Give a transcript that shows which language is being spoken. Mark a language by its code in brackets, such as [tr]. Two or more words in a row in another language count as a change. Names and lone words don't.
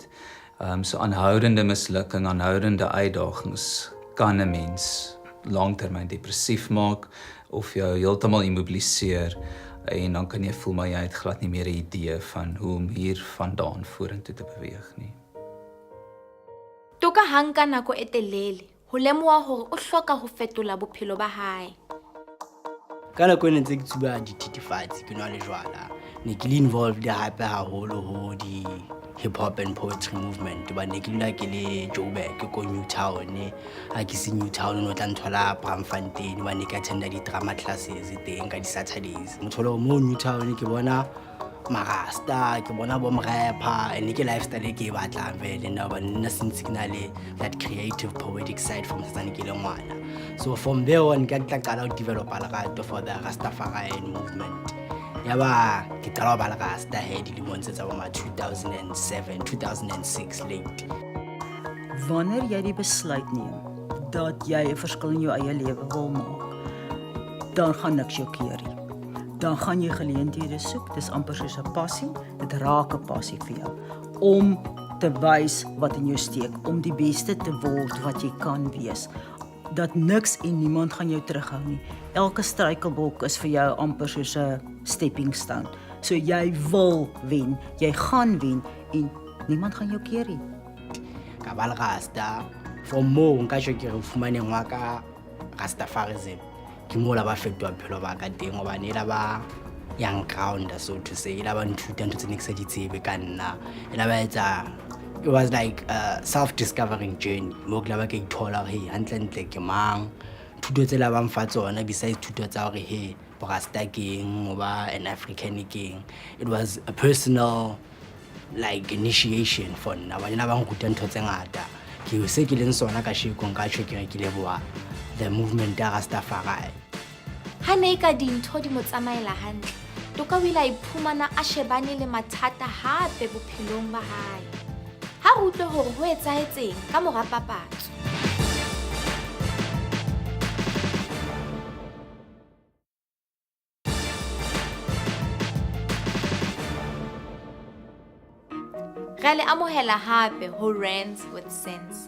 [af] So aanhoudende mislukking, aanhoudende uitdagings kan 'n mens langtermyn depressief maak of jou heeltemal immobiliseer en dan kan jy voel maar jy het glad nie meer 'n idee van hoe om hier vandaan vorentoe te beweeg nie. [st] Toka ha nka nako e telele ho lemoha hore o hloka ho fetola bophelo ba hae. Ka nako e ntse ke tsuba dithethefatsi ke nwa le jwala ne ke le involved hape haholo ho di [en] hip hop and poetry movement [st] ba ne ke dula ke le Joburg ko Newtown ha ke se Newtown no tla nthola Braamfontein ba ne ke attenda di drama classes teng ka di Saturdays mtholo mo Newtown ke bona marasta ke bona bo mrapper and ke lifestyle ke batlang vele na ba nna since ke na le [en] that creative poetic side from Tsonga [st] ke le ngwana [en] so from there on [st] ke tla qala ho develop lerato [en] for the Rastafarian movement [st] yaba ke qala ho ba le rasta he dilemong tse tsa bo 2007 2006 late. [af] Wanneer jy die besluit neem dat jy 'n verskil in jou eie lewe wil maak, dan gaan niks jou keer nie. Dan gaan jy geleenthede soek, dis amper soos 'n passie, dit raak 'n passie vir jou om te wys wat in jou steek, om die beste te word wat jy kan wees. Dat niks en niemand gaan jou terughou nie. Elke struikelblok is vir jou amper soos 'n [en] stepping stone. [af] So jy wil wen, jy gaan wen en niemand gaan jou keer nie. [st] Ka ba le rasta for mo nka tjho ke re fumaneng wa ka Rastafarism ke mo la ba fetwa phelo ba ka teng hobane la ba [en] young ground so to say [st] la ba nthuta ntse ne ke se di tsebe ka nna la ba etsa. [en] It was like a self-discovering journey. [st] Mo ke la ba ke ithola hore hey hantle ke mang, thuto tse la ba mfa tsona besides thuto tsa hore hey Rasta king oba [en] an African king. It was a personal like initiation for [st] nna bana ba nkuta ntho tse ngata ke se ke leng sona ka sheko nka tjho ke re ke leboa [en] the movement [st] ya Rastafari. Ha ne ka dintho di mo tsamaela hantle, Toka o ile a iphumana a shebane le mathata hape bophelong ba hae. Ha re utlwe hore ho etsahetseng ka mora papatso. Re le amohela hape ho Rands with Sense.